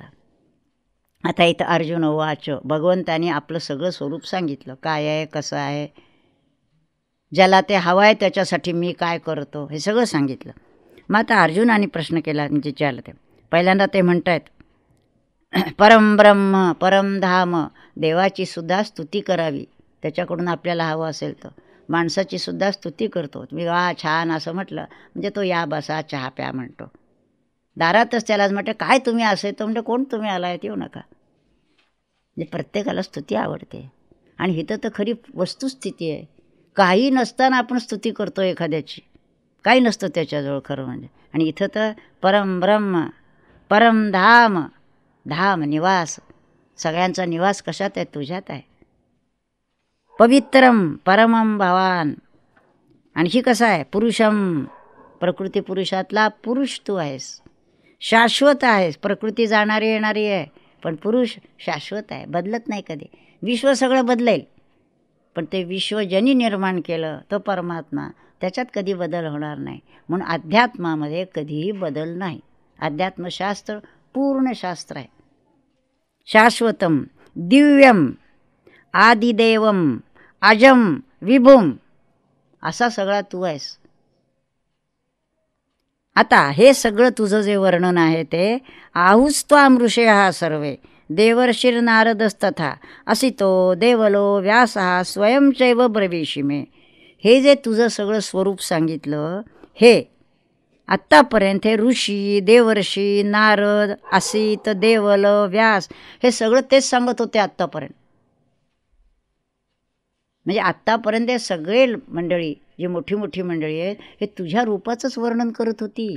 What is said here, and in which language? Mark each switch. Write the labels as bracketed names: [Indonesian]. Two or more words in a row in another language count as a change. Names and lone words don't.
[Marathi] आता इथं [Sanskrit] अर्जुन वाच, [Marathi] भगवंताने आपलं सगळं स्वरूप सांगितलं, काय आहे कसं आहे, ज्याला ते हवं आहे त्याच्यासाठी मी काय करतो हे सगळं सांगितलं. मग आता अर्जुनाने प्रश्न केला, म्हणजे विचारलं ते. पहिल्यांदा ते म्हणत आहेत [Sanskrit] परम ब्रह्म परम धाम, [Marathi] देवाची सुद्धा स्तुती करावी. त्याच्याकडून आपल्याला हवं असेल तर माणसाची सुद्धा स्तुती करतो. मी वा छान असं म्हटलं म्हणजे तो या बसा चहा प्या म्हणतो. दारातच त्यालाच म्हटलं काय तुम्ही असे, तो म्हणजे कोण तुम्ही आला आहेत, येऊ नका. म्हणजे प्रत्येकाला स्तुती आवडते. आणि इथं तर खरी वस्तुस्थिती आहे. काही नसताना आपण स्तुती करतो एखाद्याची, काही नसतं त्याच्याजवळ खरं म्हणजे. आणि इथं तर [Sanskrit] परम ब्रह्म परम धाम, [Marathi] धाम निवास, सगळ्यांचा निवास कशात आहे, तुझ्यात आहे. [Sanskrit] पवित्रम परमम भवान, [Marathi] आणखी कसं आहे, पुरुषम, प्रकृती पुरुषातला पुरुष तू आहेस, शाश्वत आहेस. प्रकृती जाणारी येणारी आहे पण पुरुष शाश्वत आहे, बदलत नाही कधी. विश्व सगळं बदलेल पण ते विश्व ज्यांनी निर्माण केलं तो परमात्मा, त्याच्यात कधी बदल होणार नाही. म्हणून अध्यात्मामध्ये कधीही बदल नाही. अध्यात्मशास्त्र पूर्ण शास्त्र आहे. [Sanskrit] शाश्वतम दिव्यम आदिदेवम अजम विभुम, [Marathi] असा सगळा तू आहेस. आता हे सगळं तुझं जे वर्णन आहे ते [Sanskrit] आहुस्त्वामृषे हा सर्वे देवर्षिर नारदस्तथा असितो देवलो व्यासः स्वयंचैव ब्रवीषिमे. [Marathi] हे जे तुझं सगळं स्वरूप सांगितलं, हे आत्तापर्यंत हे ऋषी देवर्षी नारद असित देवल व्यास हे सगळं तेच सांगत होते आत्तापर्यंत. म्हणजे आत्तापर्यंत हे सगळे मंडळी, जी मोठी मोठी मंडळी आहेत, हे तुझ्या रूपाचंच वर्णन करत होती.